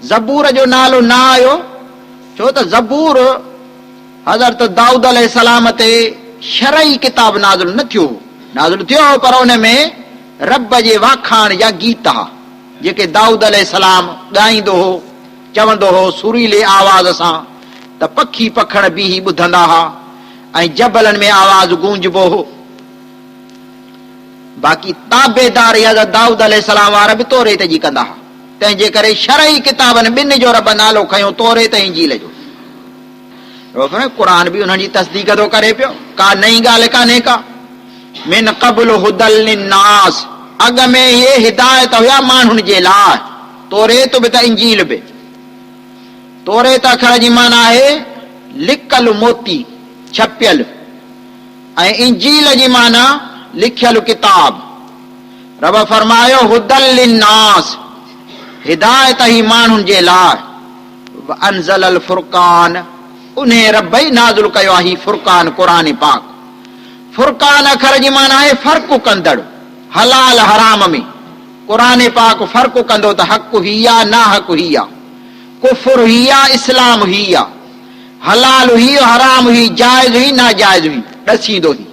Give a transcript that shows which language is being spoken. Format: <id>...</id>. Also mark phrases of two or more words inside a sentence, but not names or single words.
<sd>ज़बूर जो नालो न आयो छो त ज़बूर हज़रत दाऊद अलैहिस्सलाम ते शरई किताब नाज़िल न थियो, नाज़िल थियो पर उन में रब जे वाखाण या गीत हा जेके दाऊद अलैहिस्सलाम ॻाईंदो हो, चवंदो हो सुरीले आवाज़ सां त पखी पखण बि ही ॿुधंदा हुआ ऐं जबलनि में आवाज़ गूंजबो हो। बाक़ी ताबेदारी हज़रत दाऊद अलैहिस्सलाम वारा बि तौरेत जी कंदा हुआ, तंहिंजे करे शरई किताबनि ॿिनि जो रब नालो खयो, तौरेत ऐं इंजील जो। क़ुरान बि उन्हनि जी तस्दीक थो करे पियो, का नई ॻाल्हि कान्हे का।</sd> <ar>من قبل هدى للناس,</ar> <sd>अॻ में इहे हिदायत हुया माण्हुनि जे लाइ, तौरेत बि त इंजील बि। तौरेत अखर जी माना आहे लिकल मोती, छपियल, ऐं इंजील जी माना लिखियल किताब। रब फरमायो</sd> <ar>هدى للناس,</ar> <sd>हिदायत ही माण्हुनि जे लाइ।</sd> <ar>أنزل الفرقان,</ar> <sd>उन रब ई नाज़िल कयो आहे फुरकान क़ुरान पाक। फुरकान अखर जी माना आहे फ़र्क़ु कंदड़, हलाल हराम में क़ुरान पाक फ़र्क़ु कंदो त हक़ हिया ना हक़ हिया, कुफर हिया इस्लाम हिया, हलाल हुई हराम हुई, जायज़ हुई नाजायज़ हुई, ॾसींदो ही।</sd>